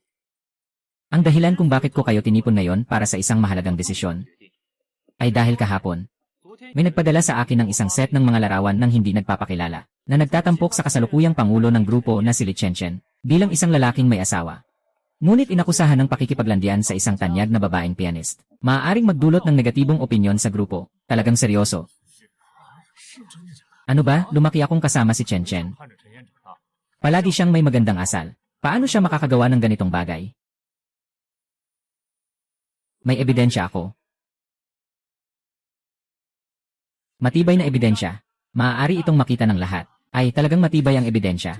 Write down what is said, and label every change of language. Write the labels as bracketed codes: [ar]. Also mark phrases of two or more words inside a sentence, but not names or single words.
[tl] Ang dahilan kung bakit ko kayo tinipon ngayon para sa isang mahalagang desisyon ay dahil kahapon, may nagpadala sa akin ng isang set ng mga larawan ng hindi nagpapakilala na nagtatampok sa kasalukuyang pangulo ng grupo na si Li Chenchen bilang isang lalaking may asawa. Ngunit inakusahan ng pakikipaglandian sa isang tanyag na babaeng pianist. Maaaring magdulot ng negatibong opinyon sa grupo. Talagang seryoso. Ano ba, lumaki akong kasama si Chen Chen. [zh] 看着陈岩长大， [tl] Palagi siyang may magandang asal. Paano siya makakagawa ng ganitong bagay? May ebidensya ako. Matibay na ebidensya. Maaari itong makita ng lahat. Ay, talagang matibay ang ebidensya.